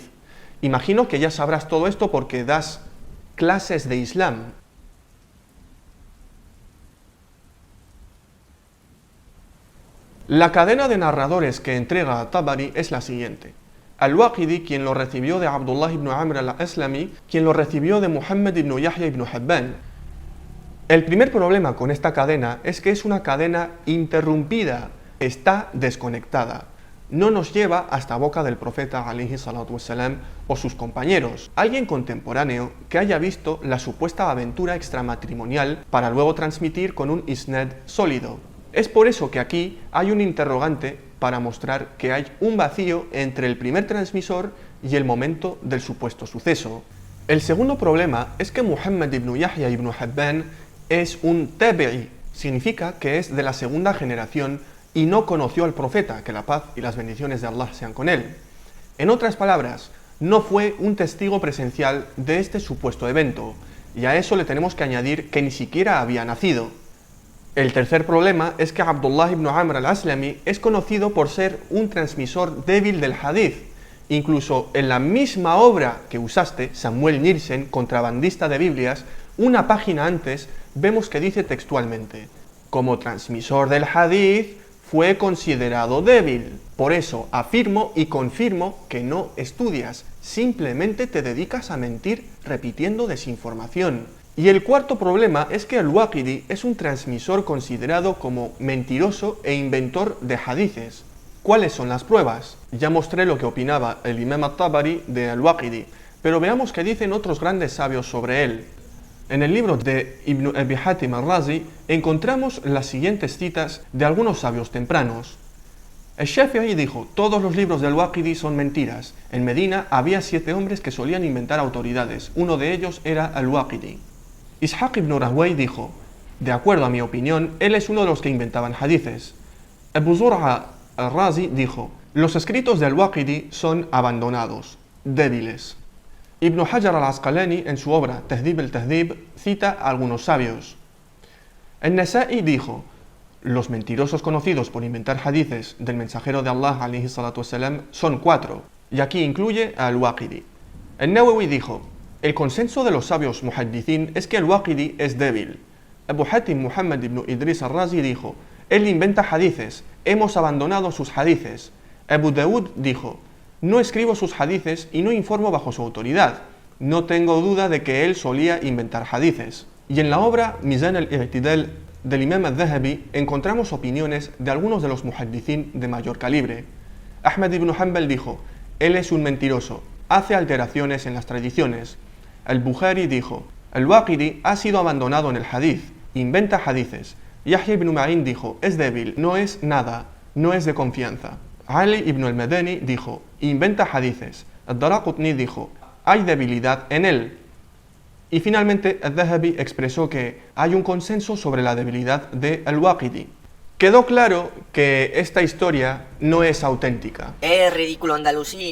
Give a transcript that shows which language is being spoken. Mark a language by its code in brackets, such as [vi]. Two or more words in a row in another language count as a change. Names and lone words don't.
[es] Imagino que ya sabrás todo esto porque das clases de Islam. La cadena de narradores que entrega a Tabari es la siguiente. Al-Waqidi, quien lo recibió de Abdullah ibn Amr al-Aslami, quien lo recibió de Muhammad ibn Yahya ibn Habban. El primer problema con esta cadena es que es una cadena interrumpida, está desconectada. No nos lleva hasta boca del profeta [ar] عليه الصلاة والسلام [es] o sus compañeros, alguien contemporáneo que haya visto la supuesta aventura extramatrimonial para luego transmitir con un isnad sólido. Es por eso que aquí hay un interrogante para mostrar que hay un vacío entre el primer transmisor y el momento del supuesto suceso. El segundo problema es que Muhammad ibn Yahya ibn Habban es un tabi'i, significa que es de la segunda generación y no conoció al profeta, que la paz y las bendiciones de Allah sean con él. En otras palabras, no fue un testigo presencial de este supuesto evento, y a eso le tenemos que añadir que ni siquiera había nacido. El tercer problema es que Abdullah ibn Amr al-Aslami es conocido por ser un transmisor débil del hadith. Incluso en la misma obra que usaste, Samuel Nielsen, contrabandista de Biblias, una página antes, vemos que dice textualmente: como transmisor del hadith, fue considerado débil. Por eso afirmo y confirmo que no estudias, simplemente te dedicas a mentir repitiendo desinformación. Y el cuarto problema es que Al-Waqidi es un transmisor considerado como mentiroso e inventor de hadices. ¿Cuáles son las pruebas? Ya mostré lo que opinaba el Imam al-Tabari de al-Waqidi, pero veamos qué dicen otros grandes sabios sobre él. En el libro de Ibn Abi Hatim al-Razi encontramos las siguientes citas de algunos sabios tempranos. El Shafi'i dijo, todos los libros del Waqidi son mentiras. En Medina había 7 hombres que solían inventar autoridades. Uno de ellos era al-Waqidi. Ishaq ibn Rahway dijo, de acuerdo a mi opinión, él es uno de los que inventaban hadices. Abu Zur'a al-Razi dijo, los escritos del Waqidi son abandonados, débiles. Ibn Hajar al-Asqalani en su obra Tahdhib al-Tahdhib cita a algunos sabios. An-Nasa'i dijo, los mentirosos conocidos por inventar hadices del mensajero de Allah [ar] عليه الصلاة والسلام [es] son 4, y aquí incluye a al-Waqidi. An-Nawawi dijo, el consenso de los sabios muhaddithin es que al-Waqidi es débil. Abu Hatim Muhammad ibn Idris al-Razi dijo, él inventa hadices, hemos abandonado sus hadices. Abu Dawud dijo, no escribo sus hadices y no informo bajo su autoridad. No tengo duda de que él solía inventar hadices. Y en la obra Mizan al-I'tidal del Imam al-Dhahabi encontramos opiniones de algunos de los muhaddithin de mayor calibre. Ahmad ibn Hanbal dijo, él es un mentiroso, hace alteraciones en las tradiciones. Al-Bukhari dijo, al-Waqidi ha sido abandonado en el hadith, inventa hadices. Yahya ibn Ma'in dijo, es débil, no es nada, no es de confianza. Ali ibn al-Madani dijo, inventa hadices. Ad-Daraqutni dijo, hay debilidad en él. Y finalmente al-Dhahabi expresó que hay un consenso sobre la debilidad de al-Waqidi. Quedó claro que esta historia no es auténtica. Es ridículo, Andalusí.